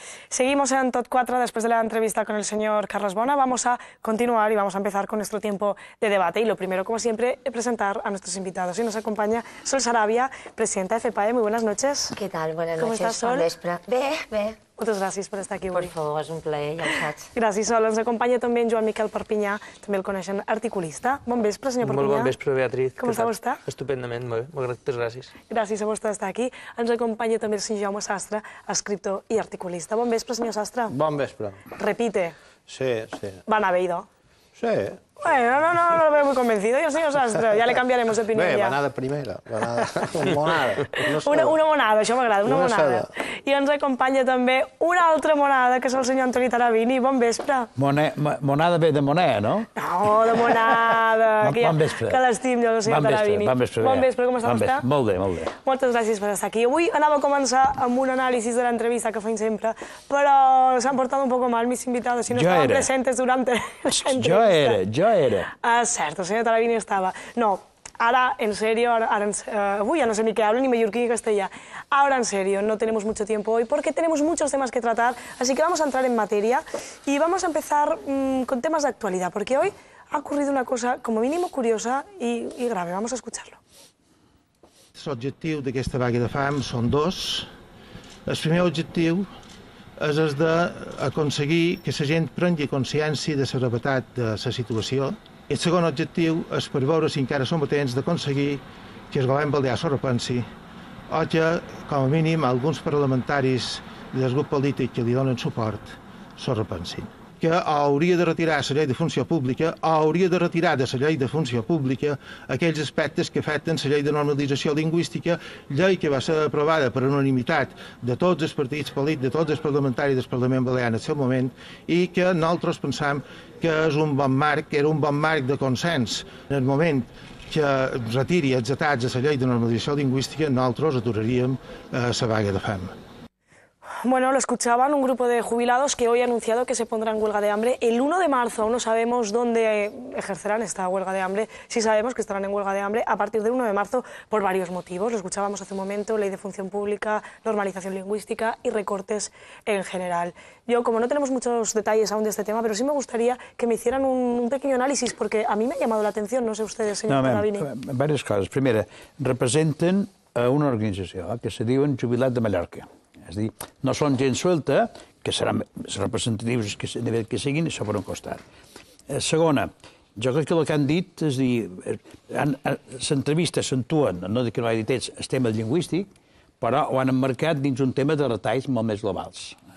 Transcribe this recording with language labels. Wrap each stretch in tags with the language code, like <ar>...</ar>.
<es>Seguimos en Tot 4 después de la entrevista con el señor Carlos Bona. Vamos a continuar y vamos a empezar con nuestro tiempo de debate. Y lo primero, como siempre, presentar a nuestros invitados. Y nos acompaña Sol Sarabia, presidenta de FEPAE. Muy buenas noches. ¿Qué tal? Buenas noches. ¿Cómo estás, Sol?</es> <ca>Bé.</ca> <es>Muchas gracias por estar aquí</es> <ca>Per avui. favor, és un plaer, ja ho saps. Gràcies, Sol. Ens acompanya també en Joan Miquel Perpinyà, també el coneixen articulista. Bon vespre, senyor Perpinyà. Molt bon vespre, Beatriz. Com està vostè? Estupendament, molt bé. Moltes gràcies. Gràcies a vostè d'estar aquí. Ens acompanya també el senyor Jaume Sastre, escriptor i articulista. Bon vespre, senyor Sastre. Bon vespre.</ca> <es>Repite. Sí.</es> <ca>Va anar bé, idò. Sí.</ca> <es>Bueno, no lo veo muy convencido yo, señor Sastre. Ya le cambiaremos de opinión.</es> <ca>Bé, ja. va anar de primera. Va anar de monada. Una monada, això m'agrada, una monada. I ens acompanya també una altra monada, que és el senyor Antoni Tarabini. Bon vespre. Monada ve de moneda, no? No, de monada. Bon vespre. Que l'estim jo, el senyor Tarabini. Bon vespre. Bon vespre, com està vostè? Molt bé. Moltes gràcies per estar aquí. Avui anava a començar amb un anàlisi de l'entrevista que feim sempre, però s'han portat</ca> <es>un poco mal mis invitados si no estaban presentes durante la entrevista.</es> <ca>Jo era.</ca> <es>Cierto, el señor Tarabini estaba. No, ahora en serio, uy, ya no sé ni qué hablo, ni mallorquín ni castellano. Ahora en serio, no tenemos mucho tiempo hoy porque tenemos muchos temas que tratar, así que vamos a entrar en materia y vamos a empezar con temas de actualidad, porque hoy ha ocurrido una cosa como mínimo curiosa y grave. Vamos a escucharlo.</es> <ca>L'objectiu d'aquesta vaga de fam són dos. El primer objectiu és el d'aconseguir que la gent prengui consciència de la gravetat de la situació. I el segon objectiu és per veure si encara som a temps d'aconseguir que el govern balear s'ho repensi o que, com a mínim, alguns parlamentaris del grup polític que li donen suport s'ho repensin. Que hauria de retirar la llei de funció pública o hauria de retirar de la llei de funció pública aquells aspectes que afecten la llei de normalització lingüística, llei que va ser aprovada per unanimitat de tots els partits polítics, de tots els parlamentaris del Parlament Balear en el seu moment, i que nosaltres pensam que és un bon marc, era un bon marc de consens. En el moment que retiri els atats a la llei de normalització lingüística, nosaltres aturaríem la vaga de fam.</ca> <es>Bueno, lo escuchaban un grupo de jubilados que hoy ha anunciado que se pondrán en huelga de hambre. El 1 de marzo aún no sabemos dónde ejercerán esta huelga de hambre. Sí sabemos que estarán en huelga de hambre a partir del 1 de marzo por varios motivos. Lo escuchábamos hace un momento, ley de función pública, normalización lingüística y recortes en general. Yo, como no tenemos muchos detalles aún de este tema, pero sí me gustaría que me hicieran un pequeño análisis, porque a mí me ha llamado la atención, no sé ustedes, señor Tarabini.</es> <ca>Diverses coses. Primera, representen una organització que se diuen Jubilat de Mallorca. És a dir, no són gent suelta, que seran representatius a nivell que siguin, això per un costat. Segona, jo crec que el que han dit és dir, l'entrevista s'entuen, no dic que no hagi dit el tema lingüístic, però ho han emmarcat dins un tema de retalls molt més globals.</ca>